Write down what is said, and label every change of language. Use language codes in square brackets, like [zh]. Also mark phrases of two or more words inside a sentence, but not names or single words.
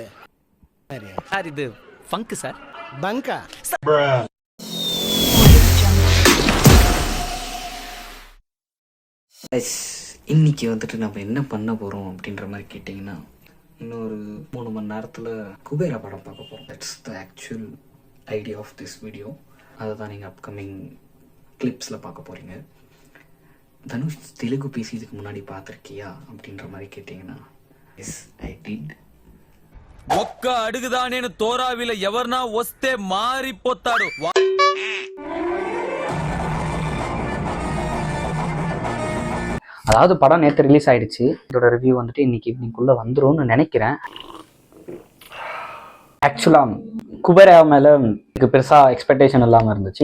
[ta] சார் இது ஃபங்க் சார். பங்கா? இன்னைக்கு வந்துட்டு நம்ம என்ன பண்ண போறோம் அப்படின்ற மாதிரி கேட்டிங்கன்னா, இன்னொரு 3 மணி நேரத்தில் குபேரா படம் பார்க்க போகிறோம். [en] That's the actual idea of this video. [ta] அதை தான் நீங்கள் [en] upcoming clips [ta] பார்க்க போகிறீங்க. தனுஷ் தெலுங்கு பேசி இதுக்கு முன்னாடி பார்த்துருக்கியா அப்படின்ற மாதிரி கேட்டிங்கன்னா, [en] Yes I did. [te] ఒక్క అడుగుదా నేను తోరావిల ఎవర్నా వస్తే మారిపోతాడు. [ta] அதாவது படம் நேற்று ரிலீஸ் ஆயிடுச்சு. இதோட ரிவ்யூ வந்துட்டு இன்னைக்கு ஈவினிங்குள்ளே வந்துரும்னு நினைக்கிறேன். ஆக்சுவலாக குபேரா மேலே எனக்கு பெருசாக எக்ஸ்பெக்டேஷன் இல்லாமல் இருந்துச்சு.